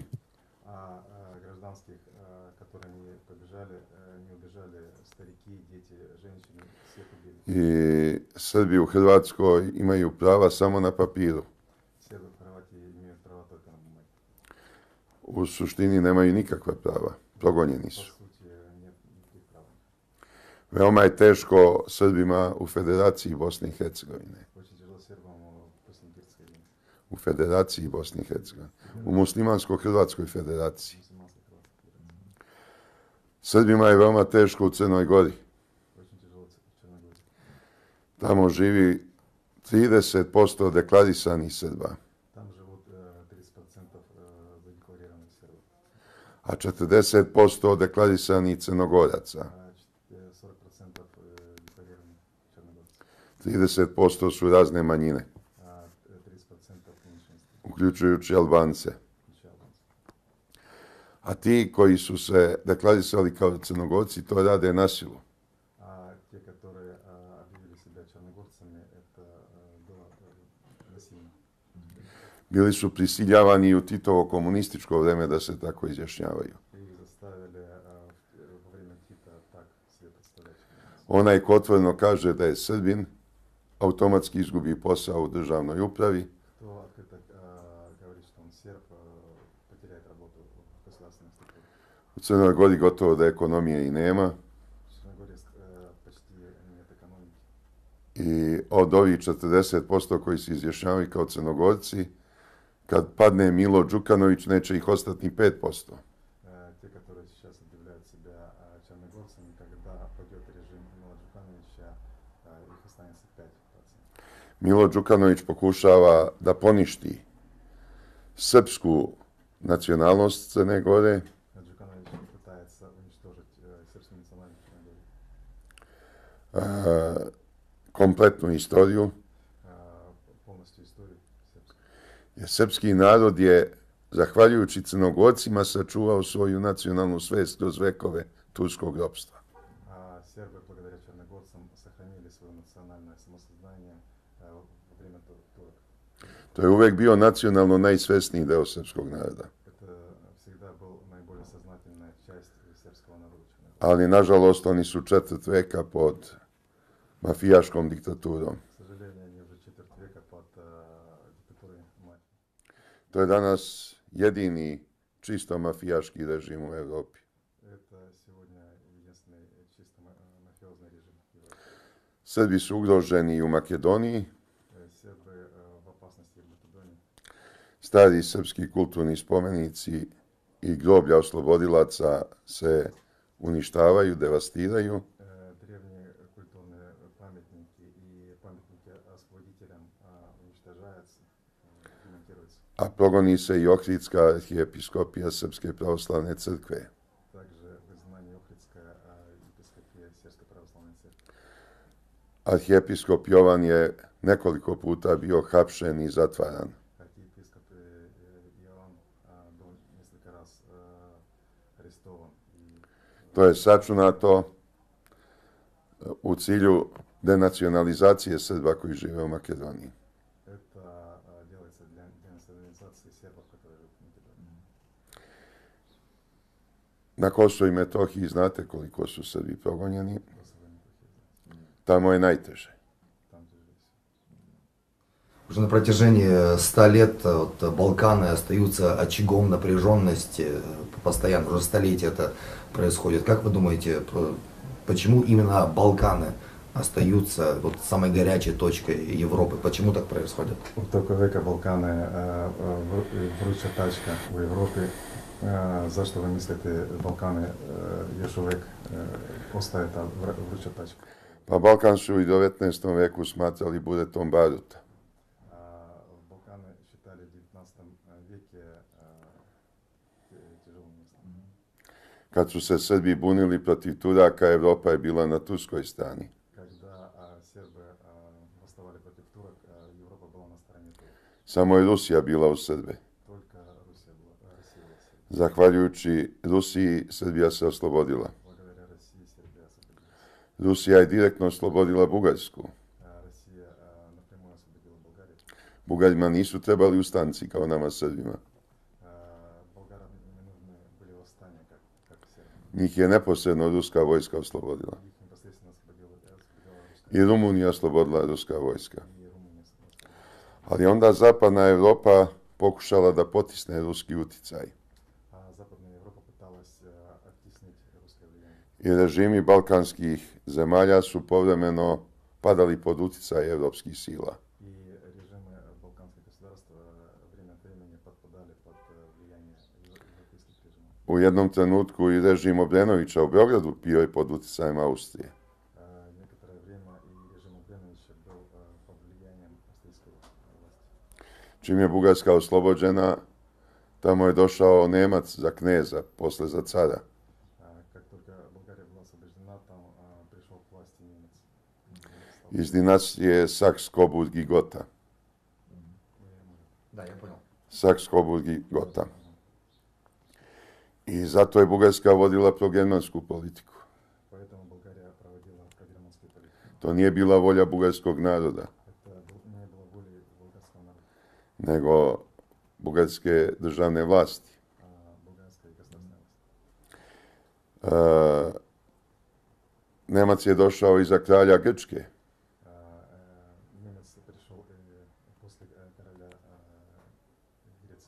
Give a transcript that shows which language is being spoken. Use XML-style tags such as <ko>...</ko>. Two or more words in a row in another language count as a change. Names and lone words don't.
<ru>а гражданских, которые не побежали, не убежали, старики, дети, женщины, всех убили.</ru> <sr>I Srbi u Hrvatskoj imaju prava samo na papiru.</sr> <ru>Сербы в Хорватии имеют права только на бумаге.</ru> <sr>U suštini nemaju nikakva prava. Progonjeni</sr> <ru>По</ru> <sr>su.</sr> <ru>сути, нет никаких прав.</ru> <sr>Veoma je teško Srbima u Federaciji Bosne i Hercegovine.</sr> <ru>Очень tяжело сербам после Герцеговины,</ru> <sr>U Federaciji Bosne i Hercegovine. U Muslimansko-Hrvatskoj federaciji.</sr> <ru>мусульманской Хорватской Федерации.</ru> <sr>Srbima je veoma teško u Crnoj Gori.</sr> <ru>Очень тяжело в Черногории.</ru> <sr>Tamo živi 30% deklarisanih Srba,</sr> <ru>Там живут 30% задекларированных сербов,</ru> <sr>a 40% deklarisanih Crnogoraca.</sr> <ru>а 40% декларированных черногорцев,</ru> <sr>30% su razne manjine,</sr> <ru>а 30% меньшинств,</ru> <sr>uključujući Albance.</sr> <ru>включая албанцев.</ru> <sr>A ti koji su se deklarisali kao Crnogorci to rade na silu.</sr> <ru>А те, которые объявили себя черногорцами, это было насильно.</ru> <sr>Bili su prisiljavani i u Titovo komunističko vreme da se tako izjašnjavaju.</sr> <ru>И их заставили во время Тита так себе представлять.</ru> <sr>Onaj ko otvoreno kaže da je Srbin, automatski izgubi posao u državnoj upravi,</sr> <ru>Кто открыто говорит, что он серб, потеряет работу в государственной структуре.</ru> <sr>u Crnoj Gori gotovo da ekonomije i nema</sr> <ru>В Черногории почти нет экономики.</ru> <sr>i od ovih 40% koji se izjašnjavaju kao Crnogorci, kad padne Milo Đukanović, neće ih ostati ni 5%.</sr> <ru>Те, которые сейчас объявляют себя черногорцами, когда пойдет режим Мила Джукановича, их останется 5%.</ru> <sr>Milo Đukanović pokušava da poništi srpsku nacionalnost Crne Gore,</sr> <ru>Джуканович пытается уничтожить сербскую национальность в Черногории,</ru> <sr>kompletnu istoriju,</sr> <ru>полностью историю сербскую.</ru> <sr>jer srpski narod je, zahvaljujući Crnogorcima, sačuvao svoju nacionalnu svest kroz vekove turskog ropstva.</sr> <ru>Сербы, благодаря черногорцам, сохранили свое национальное самосознание во время турок.</ru> <sr>To je uvek bio nacionalno najsvesniji deo srpskog naroda.</sr> <ru>Это всегда был наиболее сознательная часть сербского народа.</ru> <sr>Ali, nažalost, oni su četvrt veka pod mafijaškom diktaturom.</sr> <ru>К сожалению, они уже четверть века под диктатурой мафии.</ru> <sr>To je danas jedini čisto mafijaški režim u Europi.</sr> <ru>Это сегодня единственный чисто мафиозный режим в Европе.</ru> <sr>Srbi su ugroženi i u Makedoniji.</sr> <ru>Сербы в опасности в Македонии.</ru> <sr>Stari srpski kulturni spomenici i groblja oslobodilaca se uništavaju, devastiraju.</sr> <ru>Древние культурные памятники и памятники освободителям уничтожаются, демонтируются.</ru> <sr>A progoni se i Ohridska arhijepiskopija Srpske pravoslavne crkve.</sr> <ru>Также в изгнании Охридская епископия Сербской православной церкви.</ru> <sr>Arhijepiskop Jovan je nekoliko puta bio hapšen i zatvaran.</sr> <ru>Архиепископ Иоанн был несколько раз арестован.</ru> <sr>To je sačunato u cilju denacionalizacije Srba koji žive u Makedoniji.</sr> <ru>Это делается для денационализации сербов, которые живут в Македонии.</ru> <sr>Na Kosovu i Metohiji znate koliko su Srbi progonjeni.</sr> <ru>Kosovo и Мetohija,</ru> <sr>Tamo je najteže.</sr> <ru>там тяжелее всего. Уже на протяжении 100 лет вот, Балканы остаются очагом напряженности, постоянно, уже столетия это происходит. Как вы думаете, почему именно Балканы остаются вот самой горячей точкой Европы? Почему так происходит?</ru> <sr>U toku veka Balkana je vruća tačka u Europi. Zašto vi mislite Balkane još uvijek ostaje ta vruća tačka? Pa Balkan su u 19. veku smatrali buretom baruta.</sr> <ru>Balkane считали в 19 веке тяжелым местом.</ru> <sr>Kad su se Srbi bunili protiv Turaka, Evropa je bila na turskoj strani.</sr> <ru>Когда сербы восставали против турок, Европа была на стороне турок.</ru> <sr>Samo je Rusija bila u Srbe.</sr> <ru>Только Россия была в Сербии.</ru> <sr>Zahvaljujući Rusiji, Srbija se oslobodila.</sr> <ru>Благодаря России Сербия освободилась.</ru> <sr>Rusija je direktno oslobodila Bugarsku.</sr> <ru>Россия напрямую освободила Болгарию.</ru> <sr>Bugarima nisu trebali ustanci kao nama Srbima.</sr> <ru>Болгарам не нужны были восстания, как сербам.</ru> <sr>Njih je neposredno ruska vojska oslobodila.</sr> <ru>Их непосредственно освободила русская</ru> <sr>I Rumunija oslobodila ruska vojska.</sr> <ru>и Румыния освободила.</ru> <sr>Ali onda zapadna Evropa pokušala da potisne ruski uticaj.</sr> <ru>Западная Европа пыталась оттеснить русское влияние.</ru> <sr>I režimi balkanskih zemalja su povremeno padali pod uticaj evropskih sila.</sr> <ru>И режимы балканских государств время от времени подпадали под влияние европейских режимов.</ru> <sr>U jednom trenutku i režim Obrenovića u Beogradu bio je pod uticajem Austrije.</sr> <ru>Некоторое время и режим Обреновича был под влиянием австрийской власти.</ru> <sr>Čim je Bugarska oslobođena, tamo je došao Nemac za kneza, posle za cara.</sr> <ru>Как только Болгария была освобождена, там пришел к власти немец.</ru> <sr>Iz dinastije Saks-Coburg i Gotha.</sr> <ru>Да, я понял.</ru> <sr>Saks-Coburg i Gotha. I zato je Bugarska vodila progermansku politiku.</sr> <ru>Поэтому Болгария проводила прогерманскую политику.</ru> <sr>To nije bila volja bugarskog naroda,</sr> <ru>Это не было воли болгарского народа,</ru> <sr>nego bugarske državne vlasti.</sr> <ru>болгарской государственной власти.</ru> <sr>Nemac je došao iza kralja Grčke.</sr> <ru>Немец пришел после короля Греции.</ru>